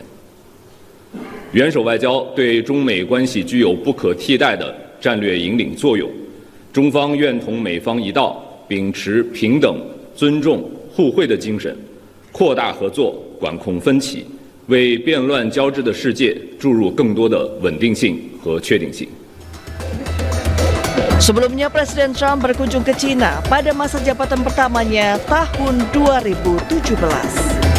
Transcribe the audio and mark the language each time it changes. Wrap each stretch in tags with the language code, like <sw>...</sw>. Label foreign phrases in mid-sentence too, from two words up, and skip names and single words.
<zh>元首外交对中美关系具有不可替代的战略引领作用，中方愿同美方一道，秉持平等、尊重、互惠的精神，扩大合作，管控分歧，为变乱交织的世界注入更多的稳定性和确定性。</zh> <id>Sebelumnya Presiden Trump berkunjung ke China pada masa jabatan pertamanya tahun 2017.</id>